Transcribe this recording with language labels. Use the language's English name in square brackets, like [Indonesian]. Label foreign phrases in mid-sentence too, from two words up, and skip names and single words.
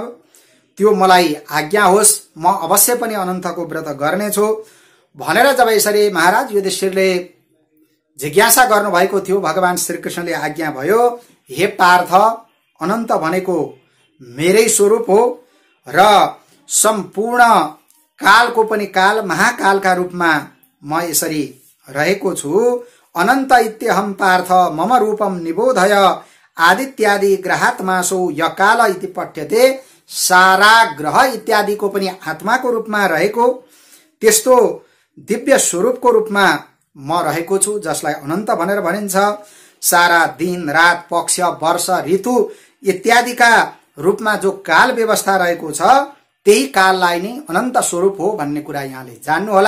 [Nepali] त्यो मलाई आज्ञा होस्, म अवश्य पनि अनन्तको व्रत गर्नेछु भनेर जब यसरी महाराज युधिष्ठिरले जिज्ञासा गर्नुभएको थियो, भगवान श्रीकृष्णले आज्ञा भयो, हे पार्थ, अनन्त भनेको मेरै स्वरूप हो र सम्पूर्ण कालको पनि काल, महाकालका रूपमा म यसरी रहेको छु। [Sanskrit] अनन्त इत्यहम पार्थ मम रूपम निबोधय आदित्यादि ग्रहात्मासो यकाल इति पठ्यते। [Nepali] सारा ग्रह इत्यादिको पनि आत्माको रूपमा रहेको त्यस्तो दिव्य स्वरूपको रूपमा म रहेको छु, जसलाई अनन्त भनेर भनिन्छ। सारा दिन रात पक्ष वर्ष ऋतु इत्यादिका रूपमा जो काल व्यवस्था रहेको छ, त्यही काललाई नै अनन्त स्वरूप हो भन्ने कुरा यहाँले जान्नुहोला।